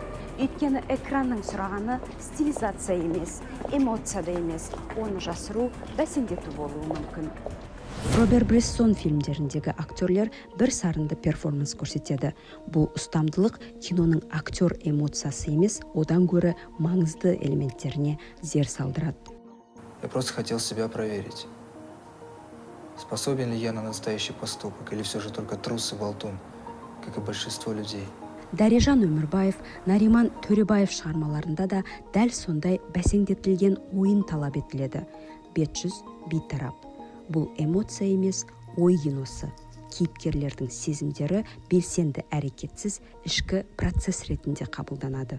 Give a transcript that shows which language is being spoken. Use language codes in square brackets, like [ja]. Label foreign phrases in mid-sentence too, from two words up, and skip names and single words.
[kk] Өйткені экранның сұрағаны стилизация емес, эмоцияда емес, оны жасыру, бәсеңдету болуы мүмкін. Роберт Брессон фильмдеріндегі актерлер бір сарынды перформанс көрсетеді. Бұл ұстамдылық киноның актер эмоциясы емес, одан гөрі маңызды элементтеріне зер салдырады. [ru] Я просто хотел себя проверить. Способен ли я на настоящий поступок, или все же только трус и болтун, как и большинство людей? [kk] Дәрежан Өмірбаев, Нариман Төребаев шығармаларында да дәл сондай бәсеңдетілген ойын талап етіледі. Бет-жүз, бейтарап. Бұл эмоция емес, ой киносы. Кейіпкерлердің сезімдері белсенді әрекетсіз ішкі процесс ретінде қабылданады.